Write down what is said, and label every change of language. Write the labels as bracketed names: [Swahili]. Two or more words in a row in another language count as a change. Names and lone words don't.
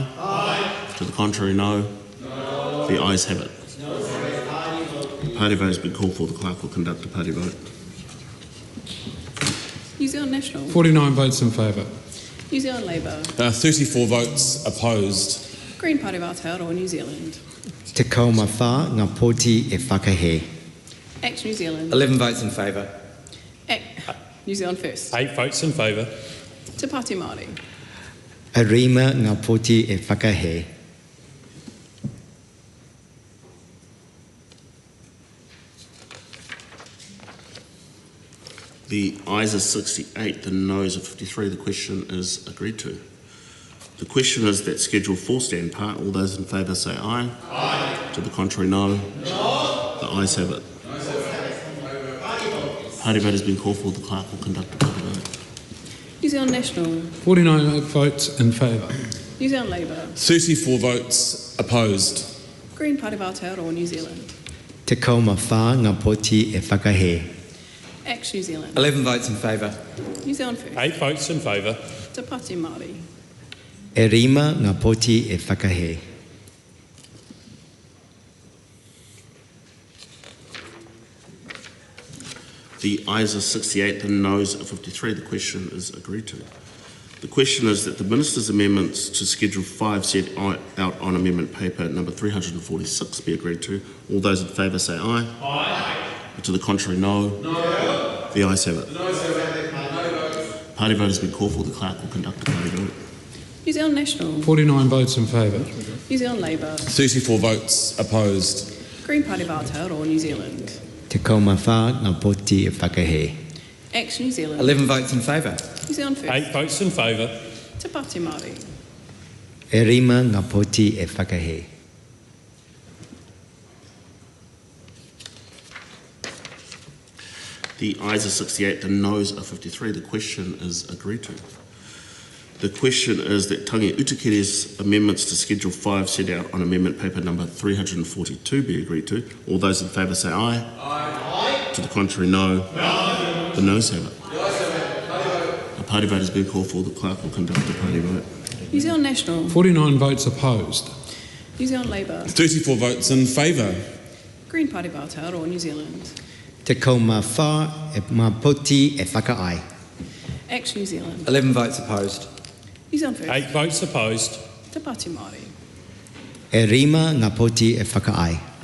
[English] Aye. To the contrary, no. No. The ayes have it. No. The party vote has been called for. The clerk will conduct a party vote. New Zealand National. 49 votes in favour. New Zealand Labour. 34 votes opposed. Green Party of Aotearoa, New Zealand. [Māori] Te kaumawha ngā poti e whakahe. [English] Act New Zealand. 11 votes in favour. Act New Zealand First. 8 votes in favour. Te Pāti Māori. [Māori] E rima ngā poti e whakahe. [English] The ayes are 68, the noes are 53. The question is agreed to. The question is that Schedule 4 stand part. All those in favour say aye. Aye. To the contrary, no. No. The ayes have it. Party vote has been called for. The clerk will conduct the party vote. New Zealand National. 49 votes in favour. New Zealand Labour. 34 votes opposed. Green Party of Aotearoa, New Zealand. [Māori] Te kaumawha ngā poti e whakahe. [English] Act New Zealand. 11 votes in favour. New Zealand First. 8 votes in favour. Te Pāti Māori. [Māori] E rima ngā poti e whakahe. [English] The ayes are 68, the noes are 53. The question is agreed to. The question is that the Minister's amendments to Schedule 5 set out on amendment paper number 346 be agreed to. All those in favour say aye. Aye. To the contrary, no. No. The ayes have it. The noes have it. Party vote has been called for. The clerk will conduct the party vote. New Zealand National. 49 votes in favour. New Zealand Labour. 34 votes opposed. Green Party of Aotearoa, New Zealand. [Māori] Te kaumawha ngā poti e whakahe. [English] Act New Zealand. 11 votes in favour. New Zealand First. 8 votes in favour. Te Pāti Māori. [Māori] E rima ngā poti e whakahe. [English] The ayes are 68, the noes are 53. The question is agreed to. The question is that Tangi Utikiri's amendments to Schedule 5 set out on amendment paper number 342 be agreed to. All those in favour say aye. Aye. To the contrary, no. No. The noes have it. A party vote has been called for. The clerk will conduct the party vote. New Zealand National. 49 votes opposed. New Zealand Labour. 34 votes in favour. Green Party of Aotearoa, New Zealand. [Māori] Te kaumawha e ngā poti e whakaai. [English] Act New Zealand. 11 votes opposed. New Zealand First. 8 votes opposed. Te Pāti Māori. [Māori] E rima ngā poti e whakaai.